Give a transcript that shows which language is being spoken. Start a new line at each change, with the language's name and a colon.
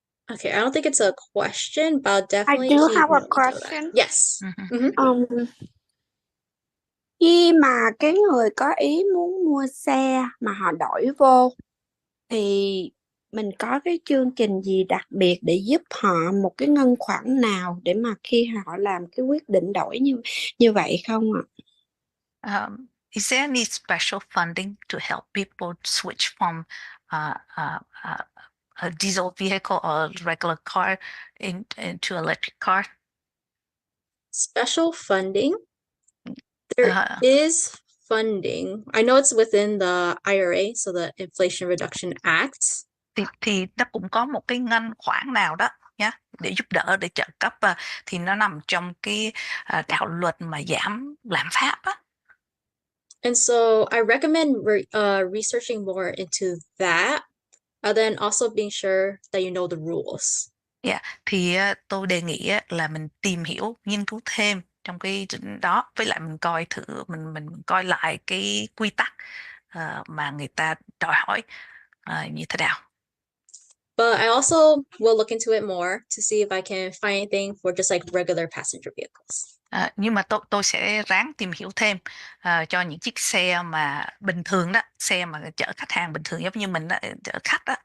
English: Okay, I don't think it's a question, but I'll definitely I do keep have a note of question. that. Yes.
Vietnamese: Khi mà cái người có ý muốn mua xe mà họ đổi vô thì mình có cái chương trình gì đặc biệt để giúp họ một cái ngân khoản nào để mà khi họ làm cái quyết định đổi như vậy không ạ?
English: Is there any special funding to help people switch from a diesel vehicle or a regular car into electric car? Special funding? There is funding. I know it's within the IRA, so the Inflation Reduction Act.
Vietnamese: Thì nó cũng có một cái ngân khoản nào đó nhá, để giúp đỡ, để trợ cấp, thì nó nằm trong cái đạo luật mà giảm lạm phát á.
English: And so I recommend researching more into that, and then also being sure that you know the rules.
Vietnamese: Yeah, thì tôi đề nghị là mình tìm hiểu, nghiên cứu thêm trong cái đó, với lại mình coi thử, mình coi lại cái quy tắc mà người ta đòi hỏi như thế nào.
English: But I also will look into it more to see if I can find anything for just like regular passenger vehicles.
Vietnamese: Nhưng mà tôi sẽ ráng tìm hiểu thêm cho những chiếc xe mà bình thường đó, xe mà chở khách hàng bình thường giống như mình đó, chở khách đó.